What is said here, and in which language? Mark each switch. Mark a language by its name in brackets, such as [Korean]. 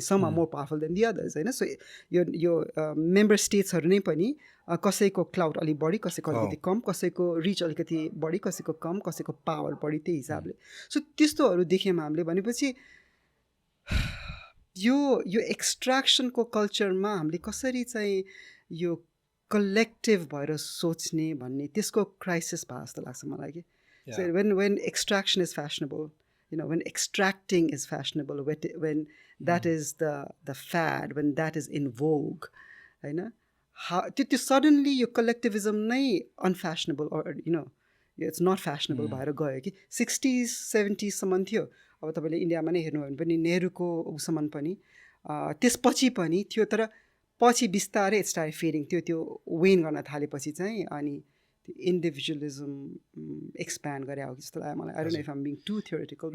[English] some are more powerful than the others [Nepali] होइन. So यो member स्टेट्सहरू नै पनि कसैको क्लाउड अलिक बढी, कसैको अलिकति कम, कसैको रिच अलिकति बढी, कसैको कम, कसैको पावर बढी, त्यही हिसाबले. सो त्यस्तोहरू देख्यौँ हामीले. भनेपछि यो एक्सट्र्याक्सनको कल्चरमा हामीले कसरी चाहिँ यो कलेक्टिभ भएर सोच्ने भन्ने त्यसको क्राइसिस भयो जस्तो लाग्छ मलाई कि. [English] So when extraction is fashionable, when extracting is fashionable, when that is the fad, when that is in vogue, होइन, त्यो suddenly यो collectivism नै unfashionable or it's not fashionable [Nepali] भएर गयो कि. 60s 70s सम्म थियो. अब तपाईँले इन्डियामा नै हेर्नु भने पनि नेहरूको उसम्म पनि त्यसपछि पनि थियो. तर पछि बिस्तारै [English] it start fading [Nepali] त्यो वेन गर्न थालेपछि चाहिँ अनि त्यो इन्डिभिजुअलिजम एक्सप्यान्ड गरे हो जस्तो लाग्यो मलाई. [English] I don't know if I'm being too theoretical.